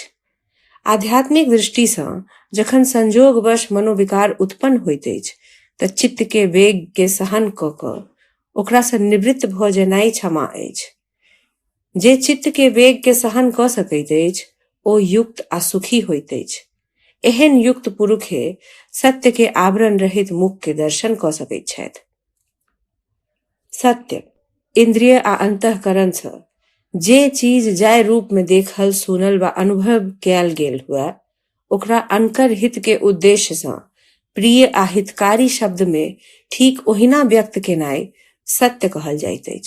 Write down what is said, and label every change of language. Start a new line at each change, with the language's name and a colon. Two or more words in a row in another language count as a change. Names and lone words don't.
Maithili: आध्यात्मिक दृष्टि से जखन संजोगवश मनोविकार उत्पन्न होइत अछि तऽ चित्त के वेग के सहन क ओकरा से निवृत्त भ जेनाइ क्षमा अछि. जे चित्त के वेग के सहन क सकैत अछि ओ युक्त आ सुखी होइत अछि. एहन युक्त पुरुषे सत्य के आवरण रहित मुख के दर्शन क सकैत छथि. सत्य, इंद्रिय आ अंतःकरण से जे चीज जय रूप में देखल सुनल व अनुभव कयल गेल हुए ओकरा अनकर हित के उद्देश्य सँ प्रिय आ हितकारी शब्द में ठीक ओहिना व्यक्त केनाइ सत्य कहल जाइत अछि।